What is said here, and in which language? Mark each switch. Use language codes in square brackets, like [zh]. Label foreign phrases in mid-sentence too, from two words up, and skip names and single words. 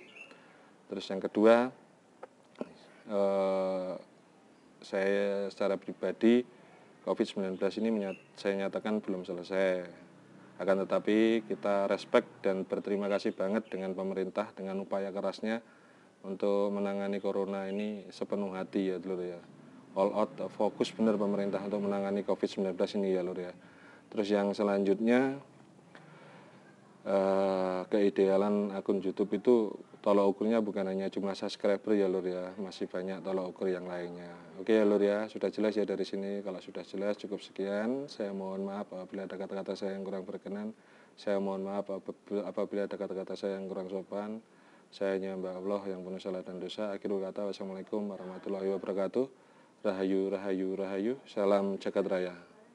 [id] Terus yang kedua, saya secara pribadi COVID-19 ini saya nyatakan belum selesai. Akan tetapi kita respect dan berterima kasih banget dengan pemerintah dengan upaya kerasnya untuk menangani corona ini sepenuh hati ya dulur ya. [en] All out [id] fokus benar pemerintah untuk menangani COVID-19 ini ya lur ya. Terus yang selanjutnya, keidealan akun YouTube itu tolok ukurnya bukan hanya jumlah subscriber ya lur ya, masih banyak tolok ukur yang lainnya. Oke ya lur ya, sudah jelas ya dari sini. Kalau sudah jelas cukup sekian. Saya mohon maaf apabila ada kata-kata saya yang kurang berkenan. Saya mohon maaf apabila ada kata-kata saya yang kurang sopan. Saya hanya hamba Allah yang penuh salah dan dosa. Akhirul kata, [ar] والسلام عليكم ورحمة الله وبركاته. [id] Rahayu, rahayu, rahayu. Salam jagat raya.